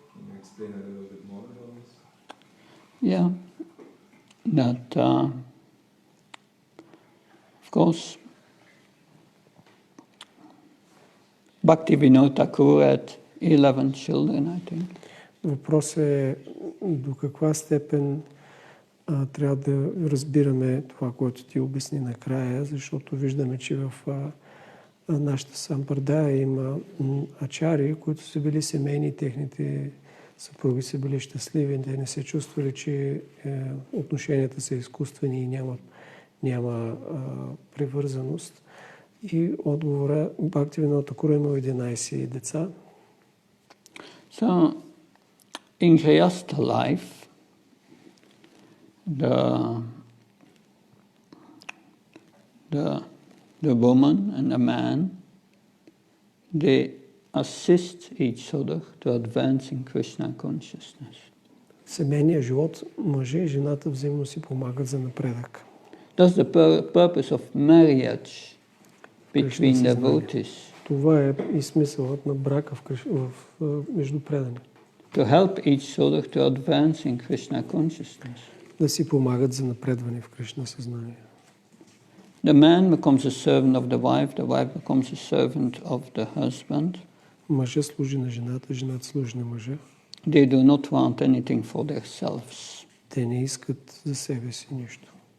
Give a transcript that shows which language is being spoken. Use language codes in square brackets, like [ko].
[en] Can you explain a little bit more about this? Yeah, that of course Bhakti Vinod Thakur had 11 children, I think. [bg] Въпрос е до каква степен трябва да разбираме това, което ти обясни накрая, защото виждаме, че в нашата сампардая има ачари, които са били семейни, техните съпруги са били щастливи, те не се чувствали, че отношенията са изкуствени и няма привързаност. И отговора, Бхакти Vinod Thakur имал 11 деца. [en] So, in Grihastha life, the woman and the man, they assist each other to advance in Krishna consciousness. [bg] В семейния живот мъже и жената взаимно си помагат за напредък. [en] That's the purpose of marriage between devotees. [bg] Това е и смисълът на брака между предани. [en] To help each other to advance in Krishna consciousness. [bg] Да си помагат за напредване в Кришна съзнание. [en] The man becomes a servant of the wife becomes a servant of the husband. [bg] Мъжът служи на жената, жената служи на мъжа. [en] They do not want anything for themselves. [bg] Те не искат за себе си нищо.